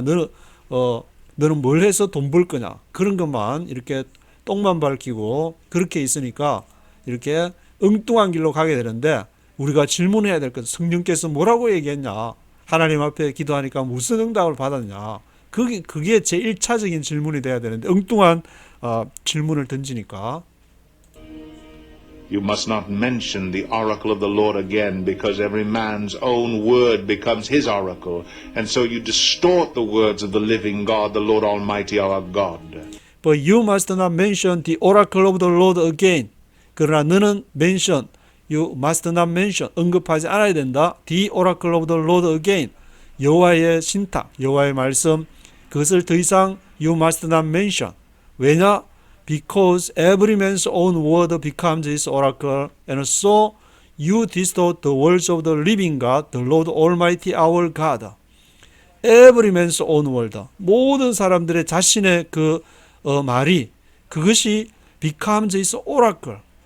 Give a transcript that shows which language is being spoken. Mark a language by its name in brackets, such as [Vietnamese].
[Korean] 너는 뭘 해서 돈 벌 거냐? 그런 것만 이렇게 똥만 밝히고 그렇게 있으니까 이렇게 엉뚱한 길로 가게 되는데 우리가 질문해야 될 것, 성령께서 뭐라고 얘기했냐? 하나님 앞에 기도하니까 무슨 응답을 받았냐? 그게 제 1차적인 질문이 돼야 되는데 엉뚱한 질문을 던지니까 [English] You must not mention the oracle of the Lord again, because every man's own word becomes his oracle, and so you distort the words of the living God, the Lord Almighty our God. But you must not mention the oracle of the Lord again. [Korean] 그러나 너는 [English] you must not mention, [Korean] 언급하지 않아야 된다. [English] The oracle of the Lord again. [Korean] 여호와의 신탁, 여호와의 말씀, 그것을 더 이상 [English] you must not mention. [Korean] 왜냐? [English] Because every man's own word becomes his oracle, and so you distort the words of the living God, the Lord Almighty our God. Every man's own word. [Korean] 모든 사람들의 자신의 말이 그것이 [English] becomes his oracle.